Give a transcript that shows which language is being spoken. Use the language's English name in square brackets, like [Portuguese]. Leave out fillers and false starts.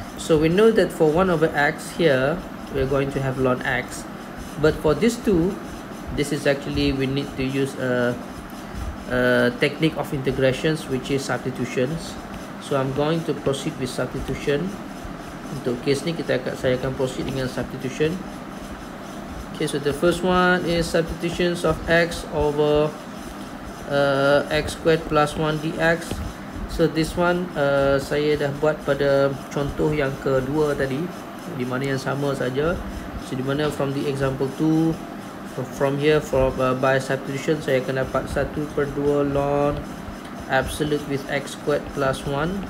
[English] So we know that for 1 over x here we're going to have ln x, but for this two, this is actually we need to use a technique of integrations, which is substitutions. So I'm going to proceed with substitution. [Malay] Untuk case ni saya akan proceed dengan substitution. [English] Okay, so the first one is substitutions of x over x squared plus 1 dx. So this one [Malay] saya dah buat pada contoh yang kedua tadi, di mana yang sama saja. So di mana [English] from the example 2, from here by substitution [Malay] saya akan dapat [English] 1/2 ln absolute with x squared plus 1.